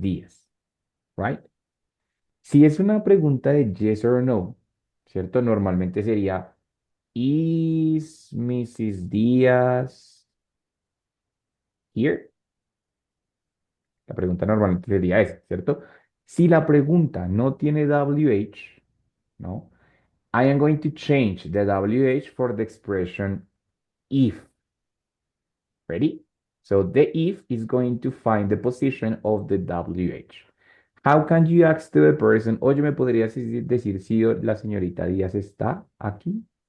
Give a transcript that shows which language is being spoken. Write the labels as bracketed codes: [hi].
[es] Díaz, [en] right? [es] Si es una pregunta de [en] yes or no, [es] ¿cierto? Normalmente sería, [en] ¿Is Mrs. Díaz here? [es] La pregunta normalmente sería esa, ¿cierto? Si la pregunta no tiene WH, ¿no? [en] I am going to change the WH for the expression if. Ready? So the if is going to find the position of the WH. How can you ask to the person, [es] oye, ¿me podrías decir si la señorita Díaz está aquí?